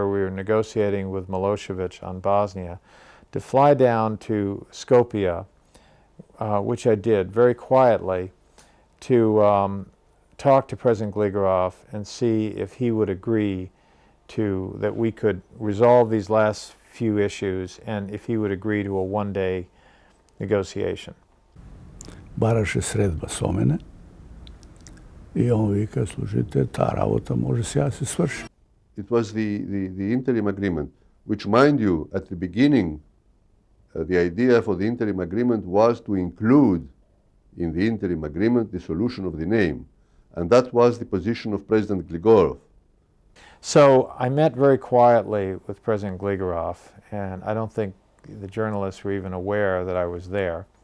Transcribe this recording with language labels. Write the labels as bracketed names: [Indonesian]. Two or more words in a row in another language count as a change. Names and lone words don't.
[English] we were negotiating with Milosevic on Bosnia, to fly down to Skopje, which I did very quietly, to talk to President Gligorov and see if he would agree that we could resolve these last few issues and if he would agree to a one-day negotiation. [Macedonian] Бараше средба со мене и он вика, слушайте, таа работа може сега се сврши. [English] It was the interim agreement, which, mind you, at the beginning, the idea for the interim agreement was to include in the interim agreement the solution of the name, and that was the position of President Gligorov. So I met very quietly with President Gligorov, and I don't think the journalists were even aware that I was there.